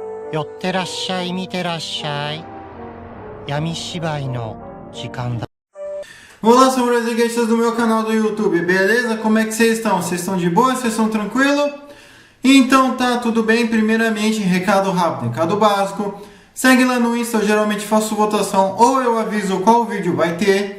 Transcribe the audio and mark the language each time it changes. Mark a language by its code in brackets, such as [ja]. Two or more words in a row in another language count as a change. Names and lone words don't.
[ja] 寄ってらっしゃい、見てらっしゃい。闇芝居の時間だ。 [pt] Olá, sou o brasileiros do meu canal do YouTube, beleza? Como é que vocês estão? Vocês estão de boa? Vocês estão tranquilo? Então tá, tudo bem. Primeiramente, recado rápido, recado básico. Segue lá no Insta, eu geralmente faço votação ou eu aviso qual vídeo vai ter.